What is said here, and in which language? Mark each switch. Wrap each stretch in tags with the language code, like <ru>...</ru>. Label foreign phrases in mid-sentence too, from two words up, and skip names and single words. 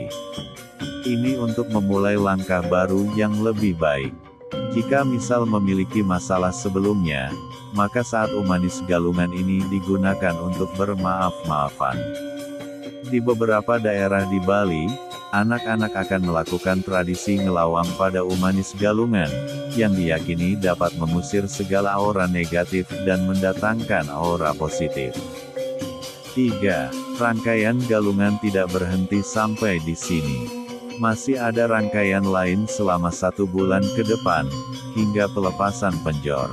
<id>Ini untuk memulai langkah baru yang lebih baik. Jika misal memiliki masalah sebelumnya, maka saat Umanis Galungan ini digunakan untuk bermaaf-maafan. Di beberapa daerah di Bali, anak-anak akan melakukan tradisi ngelawang pada Umanis Galungan, yang diyakini dapat mengusir segala aura negatif dan mendatangkan aura positif. 3. Rangkaian galungan tidak berhenti sampai di sini. Masih ada rangkaian lain selama 1 bulan ke depan, hingga pelepasan penjor.</id>